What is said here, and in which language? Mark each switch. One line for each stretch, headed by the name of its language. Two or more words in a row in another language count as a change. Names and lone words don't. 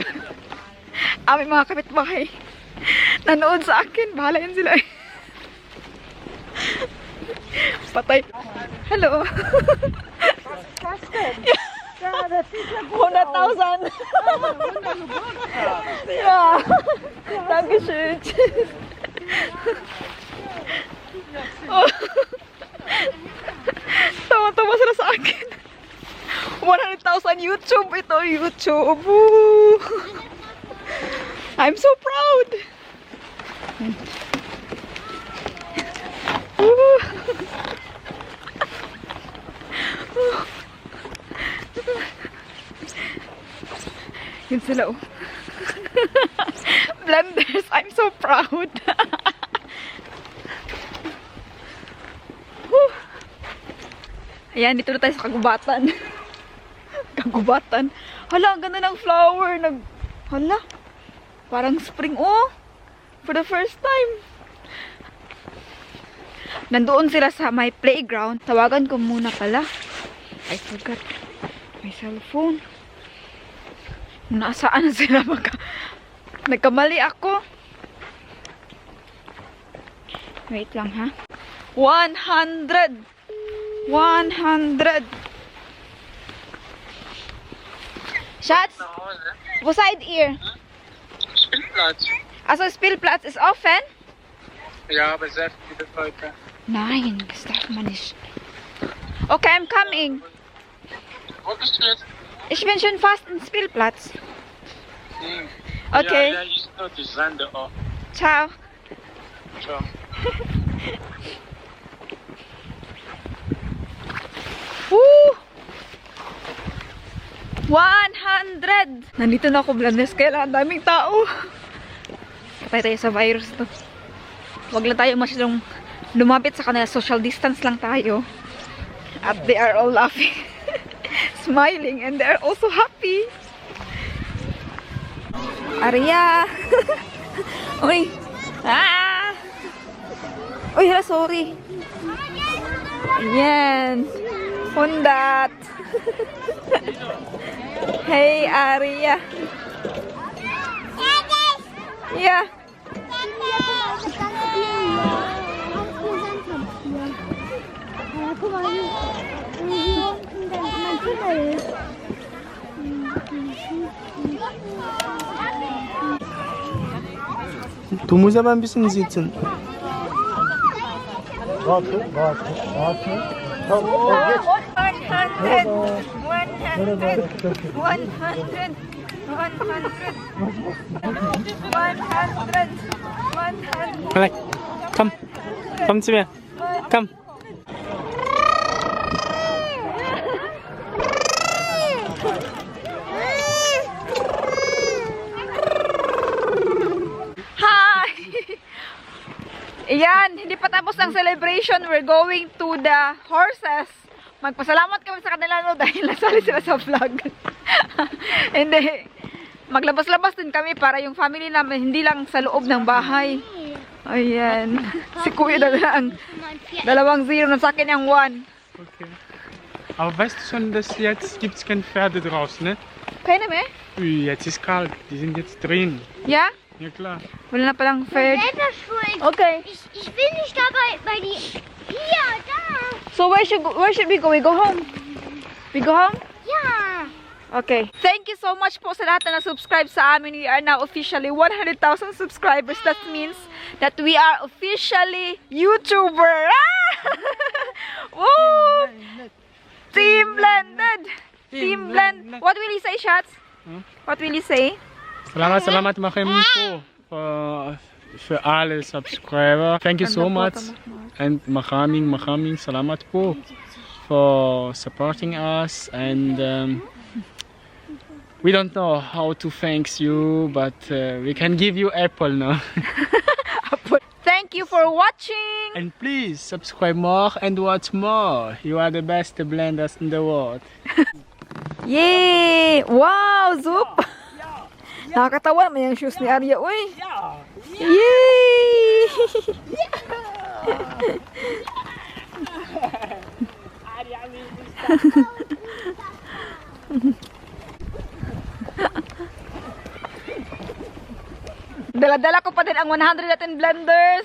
Filipino: Aming mga kapitbahay. Nanood sa akin. Bahala yan sila. Patay. Hello. 100,000.
German: Ja. Dankeschön. Oh.
Filipino: Tawa-tawa sila sa akin. 100,000 YouTube.
English: Ito YouTube. Woo. I'm so proud. Woo.
Filipino: Yun sila, oh.
English: Blenders, I'm so proud.
Filipino: Ayan, dito na tayo sa kagubatan. Kagubatan. Hala, ang ganda ng flower. Hala, parang
English: spring, oh. For the first time.
Filipino: Nandoon sila sa
English: my playground.
Filipino: Tawagan ko muna pala.
English: I forgot my cellphone.
Filipino: Nasaan na sila nagkamali ako. Wait lang, ha. 100. 100.
German: Schatz, wo seid ihr? Spielplatz. Also Spielplatz ist offen? Ja, aber sehr viele Leute. Nein, das darf man nicht.
English: Okay, I'm coming.
German: Wo bist du jetzt? Ich bin schon fast im Spielplatz. Hm. Okay. Ja, da ist nur die Sande auch. Ciao. Ciao. Woo! 100!
Filipino: Nandito na ako, blenders. Kaya lang ang daming tao. Patay tayo sa virus to. Huwag lang tayo masyadong lumapit sa kanila.
English: Social distance
Filipino: lang tayo.
English: At they are all laughing. Smiling. And they are also happy. Arya!
Filipino: Uy! Ah! Uy, hala, sorry. Ayan. Pundat.
English: Hey, Arya. Yeah.
German: Guck mal, hier mein Tunnel. Du musst aber ein bisschen sitzen. Warte, warte, warte. 100. Malek, komm. Komm zu mir. Komm.
English: Hi!
Filipino: Ayan, hindi pa tapos ang celebration.
English: We're going to the horses.
Filipino: Magpasalamat kami sa kanila no dahil nasali sila sa vlog. Hindi. Maglabas-labas din kami para yung family namin hindi lang sa loob ng bahay. Ayan. Si Kuya na lang. 2-0 na sa akin yung 1. Okay.
German: Aber weißt du schon, dass jetzt gibt's keine Pferde draußen, ne?
Filipino: Kaya na,
German: Ui, jetzt ist kalt. Die sind jetzt drin.
English: Yeah?
German: Ja klar.
Filipino: Wala na palang fair.
German: Selber schuld. Okay. Ich will nicht dabei bei die. Hier, da.
English: So where should we go? We go home? We go home?
German: Ja.
English: Okay. Thank you so much
Filipino: po sa lahat na subscribe sa amin.
English: We are now officially 100,000 subscribers. That means that we are officially YouTuber. Ah! Woo! Team Blended. Team Blend. What will you say, Shots? What will you say? Salamat Machem
German: für alle Subscriber.
English: Thank you so much. And Machaming,
Filipino: salamat po
English: for supporting us. And we don't know how to thank you, but we can give you apple now. Thank you for watching. And please subscribe more and watch more. You are the best blenders in the world. Yay! Wow, Zoop!
Filipino: Nakakatawa naman yung shoes ni Arya, uy! Yay! Dala-dala ko pa din ang 110 blenders.